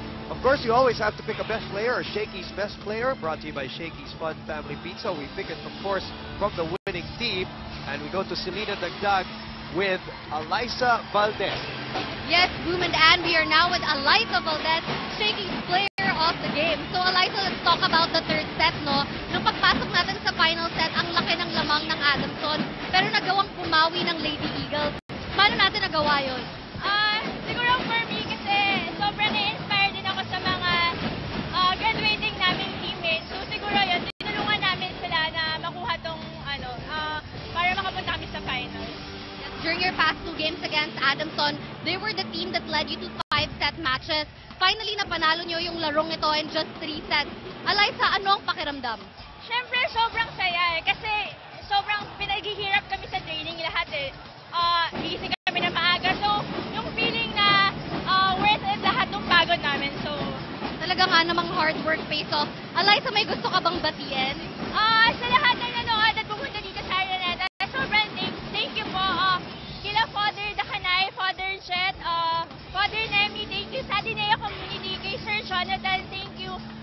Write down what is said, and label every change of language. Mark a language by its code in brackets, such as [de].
[en] Of course, you always have to pick a best player, or Shakey's best player, brought to you by Shakey's Fun Family Pizza. We pick it, of course, from the winning team, and we go to Selena Dagdag with Alyssa Valdez. Yes, Boom and Ann, we are now with Alyssa Valdez, Shakey's player of the game. So Alyssa, let's talk about the third set, no? [tl] Nung pagpasok natin sa final set, ang laki ng lamang ng Adamson, pero nagawang pumawi ng Lady Eagles. Paano natin nagawa yun? Siguro for me kasi sobrang na-inspire din ako sa mga graduating naming teammates. So siguro yun, tinulungan namin sila na makuha tong para makapunta kami sa finals. [en] During your past 2 games against Adamson, they were the team that led you to 5-set matches. [tl] Finally, napanalo nyo yung larong ito in just 3 sets. Alyssa, ano ang pakiramdam? Siyempre, sobrang saya kasi sobrang pinaghihirap kami sa training lahat eh. Gising kami na maaga. So, yung feeling na worth it lahat ng pagod namin. So, Talaga nga namang [en] hard work pays off. [tl] Alyssa, may gusto ka bang batiin? sa lahat ng nanood at pumunta dito sa Araneta, sobrang thank you po. Kila Father Dakanay, Father Jet, Father Nemi, thank you. Sa Ateneo Community, kay Sir Jonathan, thank you.